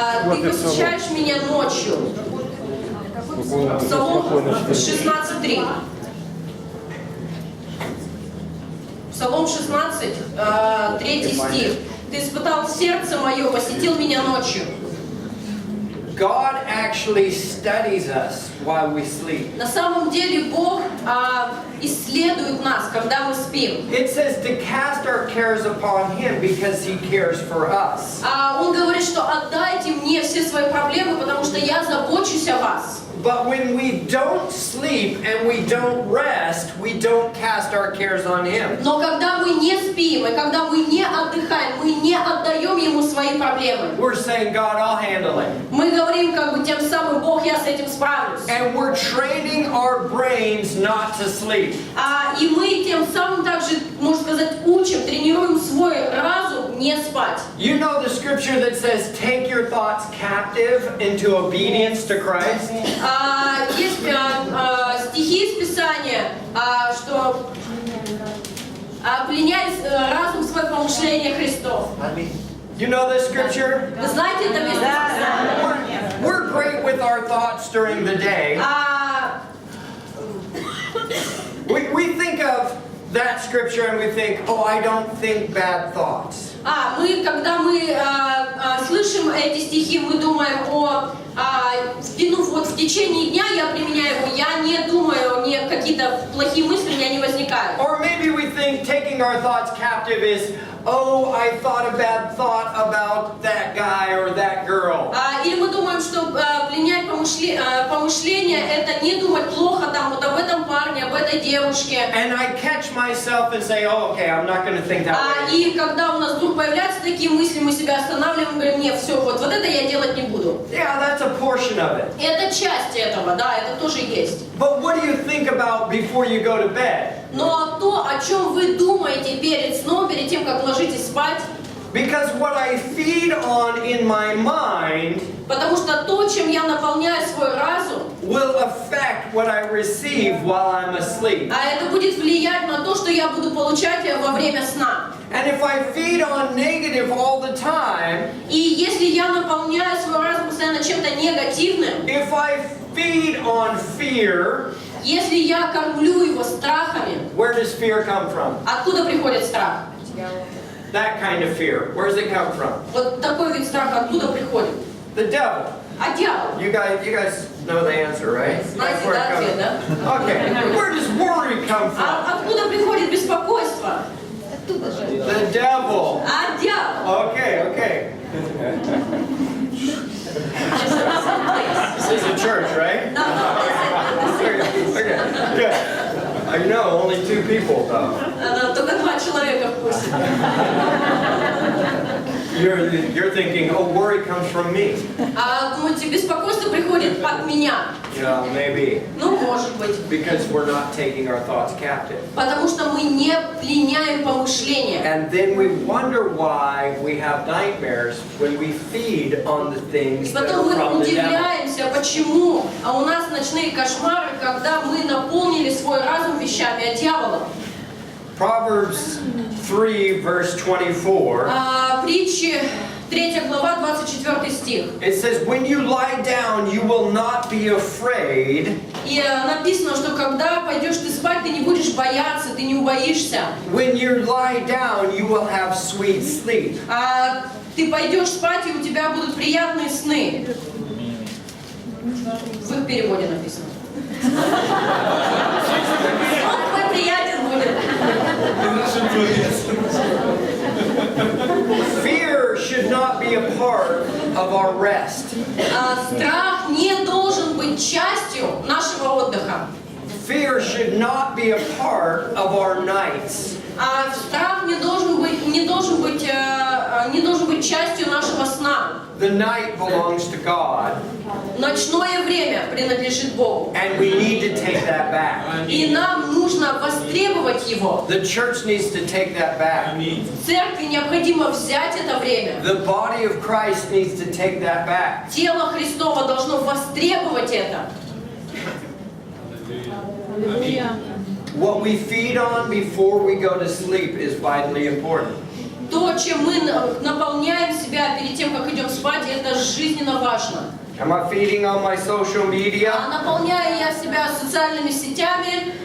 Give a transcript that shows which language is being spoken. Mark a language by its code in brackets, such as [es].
[ru] Ты посещаешь меня ночью. Псалом 16:3. Псалом 16, 3 стих. Ты испытал сердце мое, посетил меня ночью. [en] God actually studies us while we sleep. [ru] На самом деле Бог исследует нас, когда мы спим. [en] It says to cast our cares upon Him because He cares for us. [ru] Он говорит, что отдайте мне все свои проблемы, потому что я забочусь о вас. [en] But when we don't sleep and we don't rest, we don't cast our cares on Him. [ru] Но когда мы не спим, и когда мы не отдыхаем, мы не отдаем Ему свои проблемы. [en] We're saying, God, I'll handle it. [ru] Мы говорим, как бы тем самым, Бог, я с этим справлюсь. [en] And we're training our brains not to sleep. [ru] И мы тем самым также, можно сказать, учим, тренируем свой разум не спать. [en] You know the scripture that says, take your thoughts captive into obedience to Christ? [ru] Есть стихи из Писания, что пленяй разум свой помышления Христов. [en] You know this scripture? [ru] Вы знаете это место? [en] We're great with our thoughts during the day. We think of that scripture and we think, oh, I don't think bad thoughts. [ru] Когда мы слышим эти стихи, мы думаем о Вот в течение дня я применяю его, я не думаю, не какие-то плохие мысли у меня не возникают. [en] Or maybe we think taking our thoughts captive is, oh, I thought a bad thought about that guy or that girl. [ru] Или мы думаем, что пленять помышления это не думать плохо там вот об этом парне, об этой девушке. [en] And I catch myself and say, oh, okay, I'm not going to think that way. [ru] И когда у нас вдруг появляются такие мысли, мы себя останавливаем и говорим, нет, все, вот это я делать не буду. [en] Yeah, that's a portion of it. [ru] Это часть этого, да, это тоже есть. [en] But what do you think about before you go to bed? [ru] Но то, о чем вы думаете перед сном, перед тем, как ложитесь спать, [en] Because what I feed on in my mind [ru] потому что то, чем я наполняю свой разум, [en] will affect what I receive while I'm asleep. [ru] это будет влиять на то, что я буду получать во время сна. [en] And if I feed on negative all the time, [ru] И если я наполняю свой разум постоянно чем-то негативным, [en] if I feed on fear, [ru] если я кормлю его страхами, [en] where does fear come from? [ru] откуда приходит страх? [en] That kind of fear. Where does it come from? [ru] Вот такой вид страха откуда приходит? [en] The devil. [ru] А дьявол? [en] You guys know the answer, right? [ru] Знаете, да, ответ, да? [en] Okay. Where does worry come from? [ru] Откуда приходит беспокойство? [en] The devil. [ru] А дьявол? [en] Okay. This is a church, right? Okay. Good. I know, only 2 people though. [ru] Только 2 человека в курсе. [en] You're thinking, oh, worry comes from me. [ru] Думаете, беспокойство приходит от меня? [en] Yeah, maybe. [ru] Ну, может быть. [en] Because we're not taking our thoughts captive. [ru] Потому что мы не пленяем помышления. [en] And then we wonder why we have nightmares when we feed on the things [ru] И [en] that [ru] потом [en] are [ru] мы [en] from the devil. [ru] удивляемся, почему у нас ночные кошмары, когда мы наполнили свой разум вещами от дьявола. [en] Proverbs 3, verse 24. [ru] Притчи 3 глава, 24 стих. [en] It says, when you lie down, you will not be afraid. [ru] И написано, что когда пойдешь ты спать, ты не будешь бояться, ты не убоишься. [en] When you lie down, you will have sweet sleep. [ru] Ты пойдешь спать, и у тебя будут приятные сны. В их переводе написано. Он твой приятен будет. [en] Fear should not be a part of our rest. [ru] Страх не должен быть частью нашего отдыха. [en] Fear should not be a part of our nights. [ru] Страх не должен быть частью нашего сна. [en] The night belongs to God. [ru] Ночное время принадлежит Богу. [en] And we need to take that back. [ru] И нам нужно востребовать его. [en] The church needs to take that back. [ru] Церкви необходимо взять это время. [en] The body of Christ needs to take that back. [ru] Тело Христово должно востребовать это. [en] What we feed on before we go to sleep is vitally important. [ru] То, чем мы наполняем себя перед тем, как идем спать, это жизненно важно. [en] Am I feeding on my social media? [ru] Наполняю я себя социальными сетями.